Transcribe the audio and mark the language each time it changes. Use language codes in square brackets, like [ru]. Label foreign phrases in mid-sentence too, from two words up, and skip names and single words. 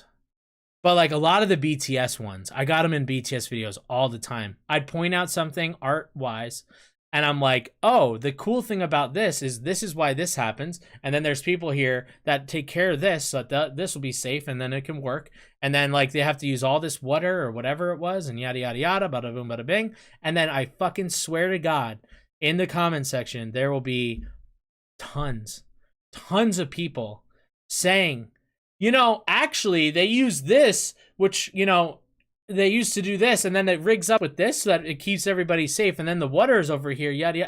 [en] But like a lot of the BTS ones, I got them in BTS videos all the time. I'd point out something art-wise, And I'm like, oh, the cool thing about this is why this happens. And then there's people here that take care of this so that this will be safe and then it can work. And then like they have to use all this water or whatever it was and yada, yada, yada, bada boom, bada bing. And then I fucking swear to God, in the comment section, there will be tons of people saying, you know, actually they use this, which, you know, they used to do this, and then it rigs up with this so that it keeps everybody safe, and then the water is over here, yada, yada.